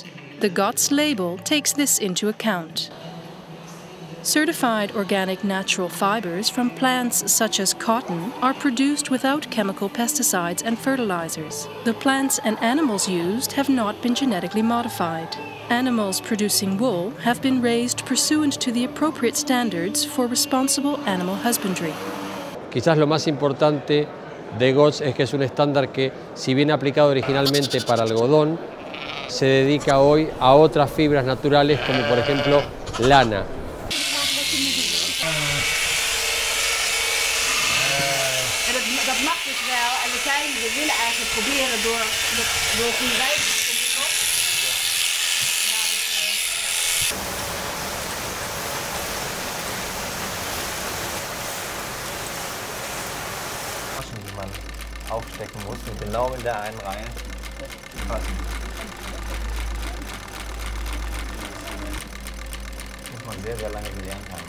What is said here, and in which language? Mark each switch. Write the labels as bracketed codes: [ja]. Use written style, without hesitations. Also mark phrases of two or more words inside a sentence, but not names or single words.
[en] The GOTS label takes this into account. Certified organic natural fibers from plants such as cotton are produced without chemical pesticides and fertilizers. The plants and animals used have not been genetically modified. Animals producing wool have been raised pursuant to the appropriate standards for responsible animal husbandry. [es] Quizás lo más importante de GOTS es que es un estándar que, si bien aplicado originalmente para algodón, se dedica hoy a otras fibras naturales como por ejemplo lana. [nl] Dat mag dus wel en we willen eigenlijk proberen door goede wijze te [de] Taschen, die man aufstecken muss, und genau in der einen Reihe passen. Das muss man sehr, sehr lange gelernt haben.